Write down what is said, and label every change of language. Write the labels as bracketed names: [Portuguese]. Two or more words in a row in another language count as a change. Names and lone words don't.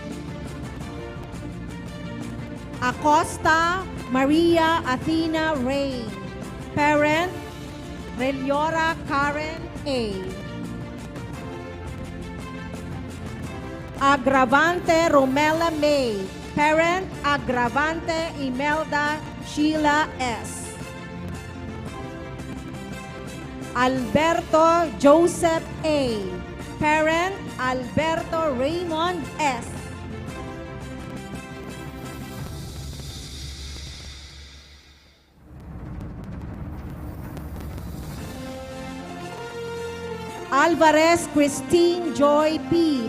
[English] Acosta Maria Athena Rain. Parent, Reliora Karen A. Agravante Romela May. Parent, Agravante Imelda Sheila S. Alberto Joseph A. Parent, Alberto Raymond S. Alvarez Christine Joy P.